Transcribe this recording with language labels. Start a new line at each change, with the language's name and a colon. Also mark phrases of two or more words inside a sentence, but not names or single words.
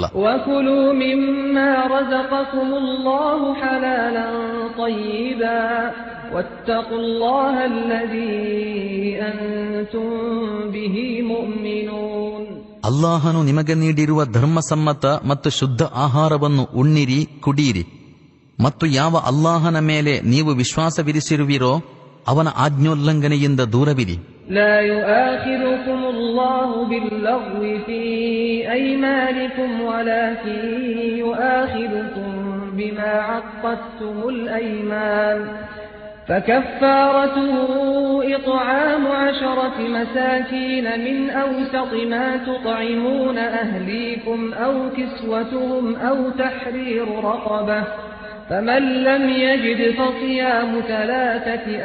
Arabic: وكلوا مما رزقكم الله حلالا طيبا واتقوا الله الذي أنتم به مؤمنون.
Kannada: ಅಲ್ಲಾಹನು ನಿಮಗೆ ನೀಡಿರುವ ಧರ್ಮಸಮ್ಮತ ಮತ್ತು ಶುದ್ಧ ಆಹಾರವನ್ನು ಉಣ್ಣಿರಿ, ಕುಡಿಯಿರಿ. ಮತ್ತು ಯಾವ ಅಲ್ಲಾಹನ ಮೇಲೆ ನೀವು ವಿಶ್ವಾಸವಿರಿಸಿರುವಿರೋ ಅವನ ಆಜ್ಞೋಲ್ಲಂಘನೆಯಿಂದ ದೂರವಿರಿ.
Arabic: لا يؤاخذكم الله باللغو في أيمانكم ولكن يؤاخذكم بما عقدتم الأيمان فكفارته إطعام 10 مساكين من أوسط ما تطعمون أهليكم أو كسوتهم أو تحرير رقبة فمن لم يجد فصيام 3